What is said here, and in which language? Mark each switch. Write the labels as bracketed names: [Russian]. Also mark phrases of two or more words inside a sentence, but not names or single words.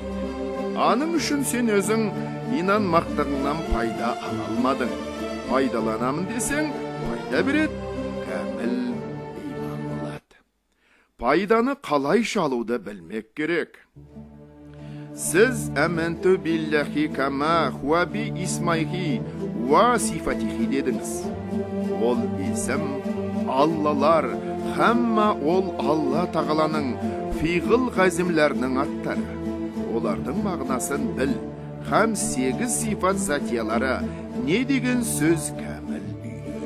[Kazakh] Аның үшін сен өзің инанмақтығыңнан пайда ала алмадың. Пайдаланамын десең, пайда береді, кәміл иман болады. Пайданы қалайша алуды білмек керек. Сіз [Arabic] آمنت بالله كما هو بأسمائه وصفاته [Kazakh] дедіңіз. Ол есім Аллалар, хамма ол Алла тағаланың фиғыл ғазімлерінің аттары. Олардың мағынасын біл, хам 8 сифат затиялары не деген сөз кәміл үйрен.